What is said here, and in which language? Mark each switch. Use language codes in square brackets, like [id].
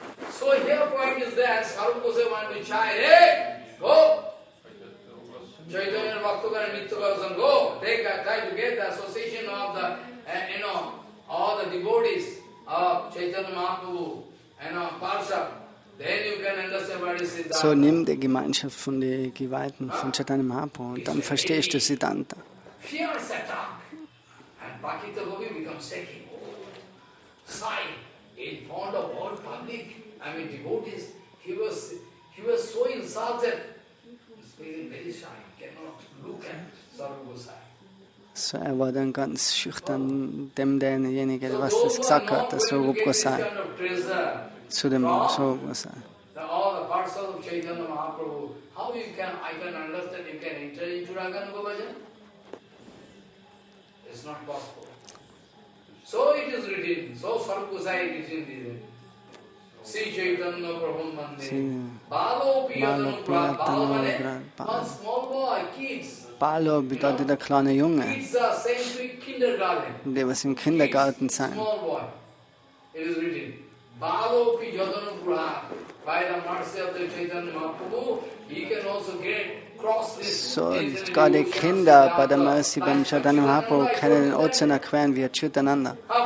[en] So here point is that Sarup Goswami want to chide, hey, go! Chaitanya Bhaktogar and Nityagar, go! Try to get the association of the, all the devotees of Chaitanya Mahaprabhu, Purusha. Then you can understand what is Siddhanta. [de] So nimm die Gemeinschaft von den Geweihten von Chaitanya Mahaprabhu und dann verstehst du Siddhanta. [en] Fierce attack. And Bhakita Gopi becomes shaking. Sigh in front of all public, devotees. He was so insulted. He's feeling very shy. Cannot look at Sarup Goswami. [de] So, war dann ganz schüchtern, derjenige, der was das gesagt hat, das Sarup Goswami. Zu dem Sarup Goswami. [en] All the parcels of Chaitanya Mahaprabhu, how I can understand, you can enter into Raganuga Bhajan? It's not possible. So it is written, so Sarup Goswami is written. Sri Chaitanya Prabhu Mandir. Balo Piyatanu Prabhu. Balo mane, one small boy, kids. [de] Balo bedeutet der kleine Junge, [en] Kids are sent to kindergarten. [de] der was im Kindergarten sein. [en] Small boy. It is written. Balo Piyatanu Prabhu. By the mercy of the Chaitanya Mahaprabhu, he can also cross this. [de] So, gerade Kinder bei der Mercy beim Chaitanya Mahaprabhu können den Ozean erqueren wie Chaitanya.